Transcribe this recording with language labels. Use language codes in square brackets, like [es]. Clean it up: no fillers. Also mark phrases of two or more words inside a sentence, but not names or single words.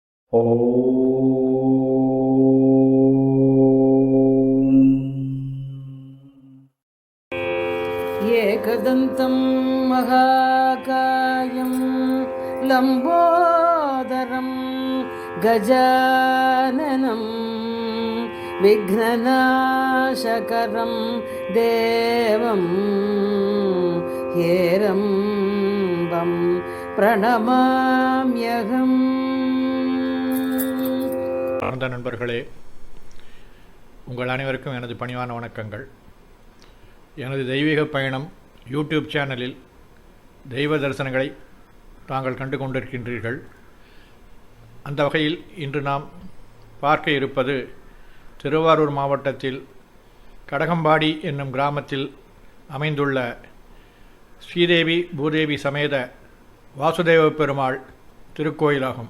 [sa] एकदन्तं महाकायं लम्बोदरं गजाननं विघ्ननाशकरं देवं हेरम्बं प्रणमाम्यहम्. [ta] ஆனந்த நண்பர்களே, உங்கள் அனைவருக்கும் எனது பணிவான வணக்கங்கள். எனது தெய்வீக பயணம் யூடியூப் சேனலில் தெய்வ தரிசனங்களை தாங்கள் கண்டு கொண்டிருக்கின்றீர்கள். அந்த வகையில் இன்று நாம் பார்க்க இருப்பது திருவாரூர் மாவட்டத்தில் கடகம்பாடி என்னும் கிராமத்தில் அமைந்துள்ள ஸ்ரீதேவி பூதேவி சமேத வாசுதேவ பெருமாள் திருக்கோயிலாகும்.